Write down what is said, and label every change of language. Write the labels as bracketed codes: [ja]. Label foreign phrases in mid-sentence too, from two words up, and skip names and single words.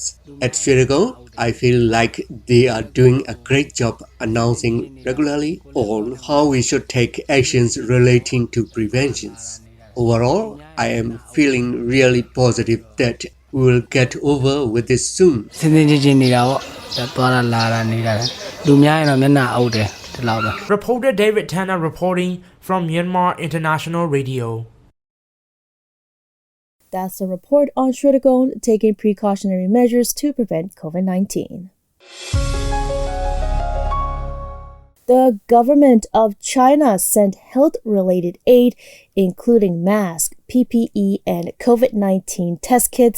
[en] At Hluttaw, I feel like they are doing a great job announcing regularly on how we should take actions relating to preventions. Overall, I am feeling really positive that we will get over with this soon. [my] စင်းစင်းချင်းချင်းနေတာပေါ့သွားတာလာတာနေတာလူများရင်တော့မျက်နှာအုပ်တယ်ဒီလောက်ပဲ [en] Reporter David Tanner reporting from Myanmar International Radio. That's a report on Hluttaw taking precautionary measures to prevent COVID-19. The government of China sent health-related aid, including masks, PPE, and COVID-19 test kits.